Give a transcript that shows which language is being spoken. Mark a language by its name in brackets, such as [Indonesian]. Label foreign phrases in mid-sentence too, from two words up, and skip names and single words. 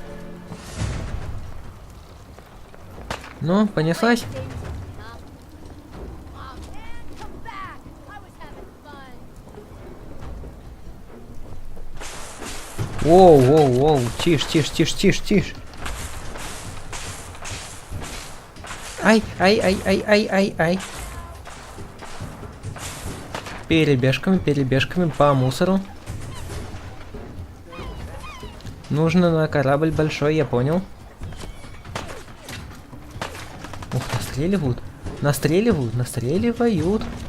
[Russian] Ну, понеслась? Воу, воу, воу, тише, тише, тише, тише, тише. Ай, ай, ай, ай, ай, ай, ай. Перебежками, перебежками по мусору. Нужно на корабль большой, я понял. Ух, настреливают. Настреливают, настреливают.